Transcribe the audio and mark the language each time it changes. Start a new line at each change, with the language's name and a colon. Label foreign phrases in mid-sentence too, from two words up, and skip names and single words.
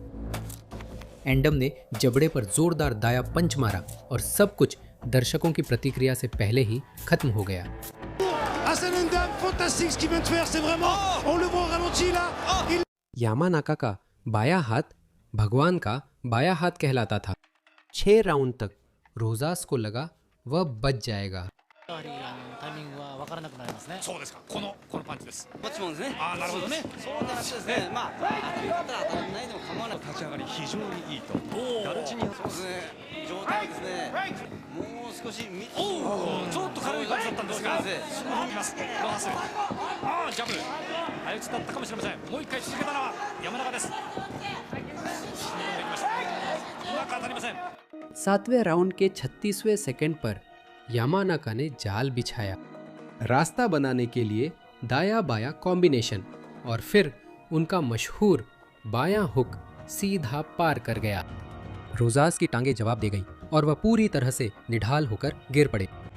Hindi: एंडम ने जबड़े पर जोरदार दाया पंच मारा और सब कुछ दर्शकों की प्रतिक्रिया से पहले ही खत्म हो गया। यामानाका का बायां हाथ भगवान का बायां हाथ कहलाता था। 6 राउंड तक रोजास को लगा वह बच जाएगा।
Japanese: タイミングは分からなくなりますね。そうですか。このパンチです。こっちもですね。ああ、なるほどね。そうでなくてですね。まあ当たりだったら当たらないでも構わない。立ち上がり非常にいいと。ダルチニそうですね。状態ですね。もう少し見て。ちょっと軽い感じだったんですが。すぐいきます。バース。ああ、ジャブ。早打ちだったかもしれません。もう一回続けたのは山中です。うまく当たりません。
Hindi: 7वें राउंड के 36वें सेकंड पर यामानाका ने जाल बिछाया, रास्ता बनाने के लिए दाया बाया कॉम्बिनेशन, और फिर उनका मशहूर बायां हुक सीधा पार कर गया। रोजास की टांगे जवाब दे गई और वह पूरी तरह से निढाल होकर गिर पड़े।